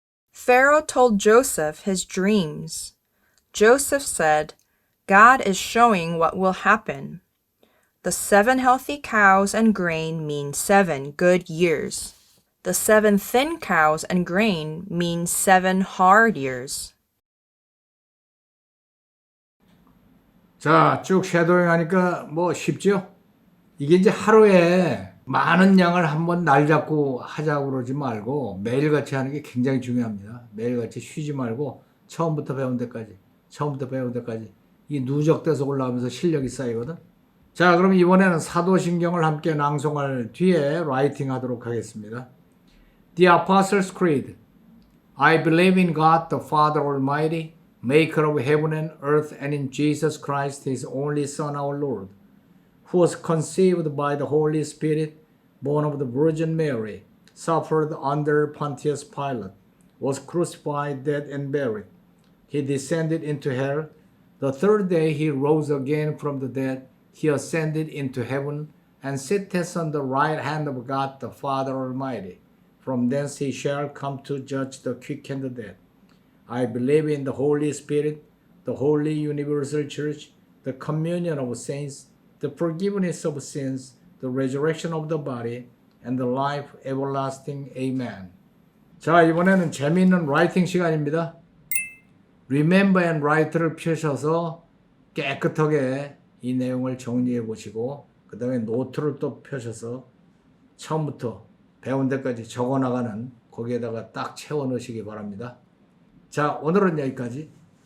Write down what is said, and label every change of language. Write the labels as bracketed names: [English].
[English] Pharaoh told Joseph his dreams. Joseph said, God is showing what will happen. The 7 healthy cows and grain mean 7 good years. The 7 thin cows and grain mean 7 hard years. [Korean] 자, 쭉 쉐도잉 하니까 뭐 쉽죠? 이게 이제 하루에 많은 양을 한번 날 잡고 하자고 그러지 말고 매일같이 하는 게 굉장히 중요합니다. 매일같이 쉬지 말고 처음부터 배운 데까지 이 누적돼서 올라가면서 실력이 쌓이거든. 자, 그럼 이번에는 사도신경을 함께 낭송할 뒤에 라이팅 하도록 하겠습니다. [English] The Apostles' Creed. I believe in God the Father Almighty, maker of heaven and earth, and in Jesus Christ, his only Son, our Lord, who was conceived by the Holy Spirit, born of the Virgin Mary, suffered under Pontius Pilate, was crucified, dead, and buried. He descended into hell. The third day he rose again from the dead. He ascended into heaven and sitteth on the right hand of God the Father Almighty. From thence he shall come to judge the quick and the dead. I believe in the Holy Spirit, the holy universal church, the communion of saints, the forgiveness of sins, the resurrection of the body, and the life everlasting. Amen. [Korean] 자, 이번에는 재미있는 라이팅 시간입니다. Remember and Write를 펴셔서 깨끗하게 이 내용을 정리해 보시고 그 다음에 노트를 또 펴셔서 처음부터 배운 데까지 적어 나가는 거기에다가 딱 채워 넣으시기 바랍니다. 자, 오늘은 여기까지.